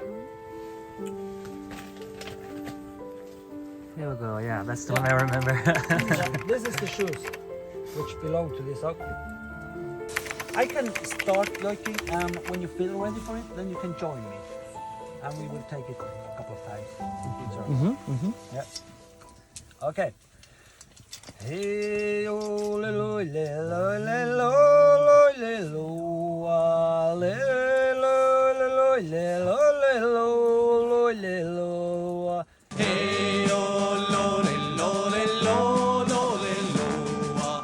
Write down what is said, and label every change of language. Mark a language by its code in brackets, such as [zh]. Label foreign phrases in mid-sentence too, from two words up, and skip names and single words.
[en] Here we go, yeah, that's the one I remember. This is the shoes which belong to this outfit. I can start yoking, and when you feel ready for it, then you can join me. And we will take it a couple of times. Yeah. Okay. Hey, oh, le, lo, le, lo, le, lo, lo, le, lo, ah, le, lo, le, lo, le, lo, le, lo, lo, le, lo, ah. Hey, oh, lo, le, lo, le, lo, lo, le, lo, ah.